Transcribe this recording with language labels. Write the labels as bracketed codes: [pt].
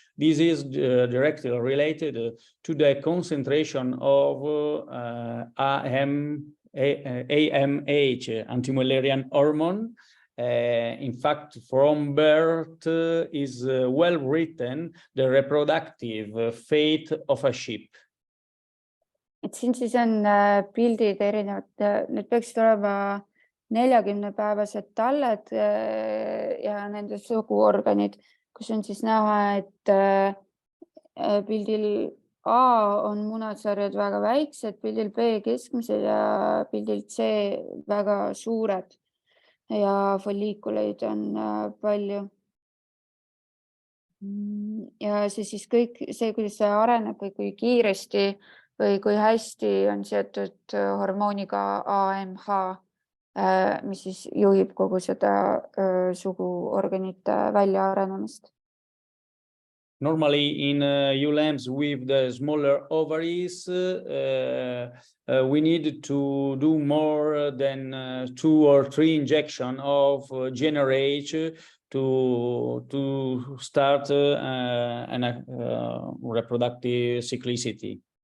[en] This is directly related to the concentration of AMH, anti-Mullerian hormone. In fact, from birth is well written the reproductive fate of a sheep. [et] Et siin siis on pildid erinevad, need peaksid olema 40-päevased talled ja nende suguorganid, kus on siis näha, et pildil A on munasarjad väga väiksed, pildil B keskmised ja pildil C väga suured ja folliikuleid on palju. Ja see siis kõik, see, kuidas see areneb või kui kiiresti või kui hästi on seotud hormooniga AMH, mis siis juhib kogu seda suguorganite väljaarenemist. [en] Normally in ewe lambs with the smaller ovaries, we need to do more than 2 or 3 injections of GnRH to start an reproductive cyclicity.